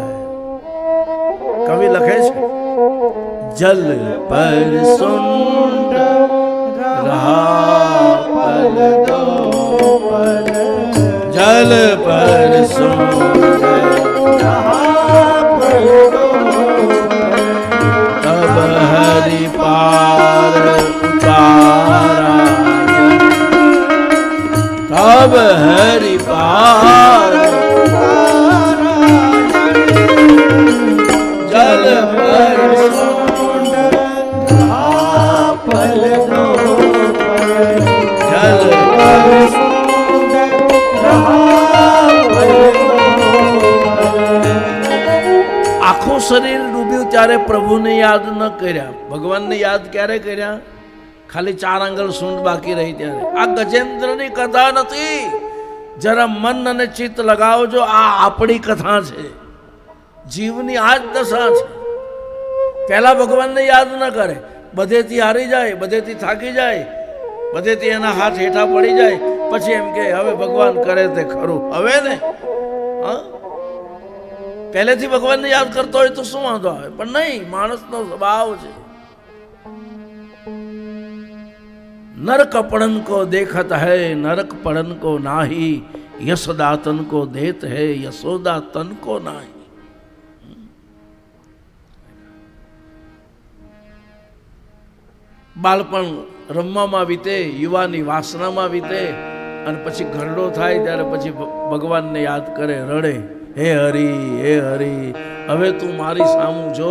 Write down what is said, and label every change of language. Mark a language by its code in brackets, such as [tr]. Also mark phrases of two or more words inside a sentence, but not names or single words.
[gu] કવિ લખે છે, [awa] जल पर सूंढ रहा पल दो पल, जल पर सूंढ रहा पल दो तब हरि पार उतारा, तब हरि पार जल पर सूंढ रहा पल दो पल, जल पर सूंढ रहा पल दो पल. [gu] આખું શરીર ડૂબ્યું ત્યારે પ્રભુને યાદ ન કર્યા, ભગવાનને યાદ ક્યારે કર્યા? ખાલી 4 આંગળ સૂંઢ બાકી રહી ત્યારે. આ ગજેન્દ્રની કથા નથી. જરા મન અને ચિત્ત લગાવજો, આ આપણી કથા છે. જીવની આ જ દશા છે. પહેલા ભગવાનને યાદ ન કરે, બધેથી હારી જાય, બધેથી થાકી જાય, બધેથી એના હાથ હેઠા પડી જાય, પછી એમ કે હવે ભગવાન કરે તે ખરું. હવે ને પહેલેથી ભગવાનને યાદ કરતો હોય તો શું વાંધો આવે? પણ નહીં, માણસનો સ્વભાવ છે. [awa] नरक पड़न को देखत है, नरक पड़न को नाही, यशोदा तन को देत है, यशोदा तन को नाही. [gu] બાળપણ રમવામાં વીતે, યુવાની વાસનામાં વીતે, અને પછી ઘરડો થાય ત્યારે પછી ભગવાનને યાદ કરે, રડે, હે હરી, હે હરી, હવે તું મારી સામું જો.